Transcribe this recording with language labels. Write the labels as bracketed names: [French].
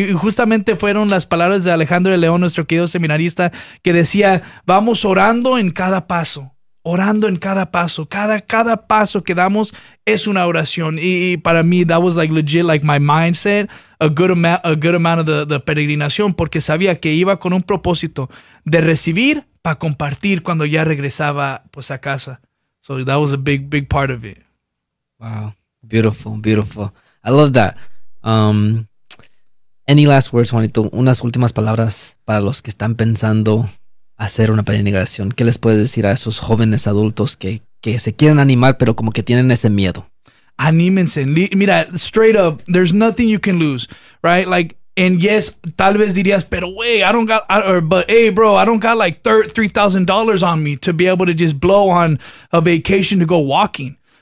[Spanish] Y justamente fueron las palabras de Alejandro de León, nuestro querido seminarista, que decía: vamos orando en cada paso, orando en cada paso. Cada paso que damos es una oración. Y para mí, [English] that was like legit, like my mindset, a good amount of the [Spanish] peregrinación, porque sabía que iba con un propósito de recibir para compartir cuando ya regresaba pues a casa. [English] So that was a big, big part of it. Wow, beautiful, beautiful. I love that. Any last words, Juanito? [Spanish] Unas últimas palabras para los que están pensando hacer una peregrinación. ¿Qué les puedes decir a esos jóvenes adultos que se quieren animar, pero como que tienen ese miedo? Anímense. [English] Mira, straight up, there's nothing you can lose, right? Like, and yes, [Spanish] tal vez dirías, pero wey, [English] I don't got, I, or, but hey, bro, I don't got like $3,000 on me to be able to just blow on a vacation to go walking.